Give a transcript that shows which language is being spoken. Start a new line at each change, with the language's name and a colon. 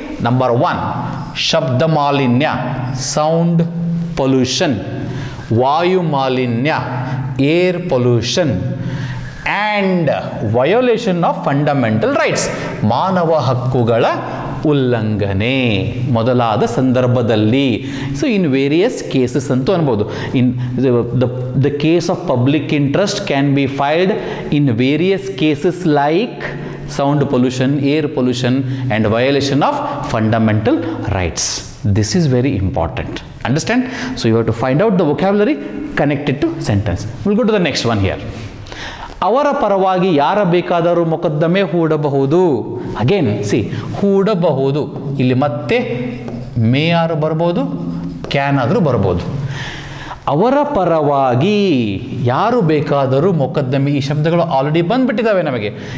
Kannada: Number 1, ಶಬ್ದ ಮಾಲಿನ್ಯ, sound pollution, ವಾಯು ಮಾಲಿನ್ಯ, air pollution, and
English: violation of fundamental rights,
Kannada: ಮಾನವ ಹಕ್ಕುಗಳ ಉಲ್ಲಂಘನೆ ಮೊದಲಾದ ಸಂದರ್ಭದಲ್ಲಿ.
English: so in various cases
Kannada: ಅಂತೂ ಅನ್ಬೋದು.
English: In the case of public interest can be filed in various cases like sound pollution, air pollution and violation of fundamental rights. This is very important. Understand? So you have to find out the vocabulary connected to sentence. We'll go to the next one here.
Kannada: ಅವರ ಪರವಾಗಿ ಯಾರ ಬೇಕಾದರೂ ಮೊಕದ್ದಮೆ ಹೂಡಬಹುದು.
English: again see,
Kannada: ಹೂಡಬಹುದು ಇಲ್ಲಿ ಮತ್ತೆ ಮೇ ಆರು ಬರ್ಬೋದು, can ಆದರೂ ಬರ್ಬೋದು. ಅವರ ಪರವಾಗಿ ಯಾರು ಬೇಕಾದರೂ ಮೊಕದ್ದಮೆ, ಈ ಶಬ್ದಗಳು ಆಲ್ರೆಡಿ ಬಂದ್ಬಿಟ್ಟಿದ್ದಾವೆ ನಮಗೆ.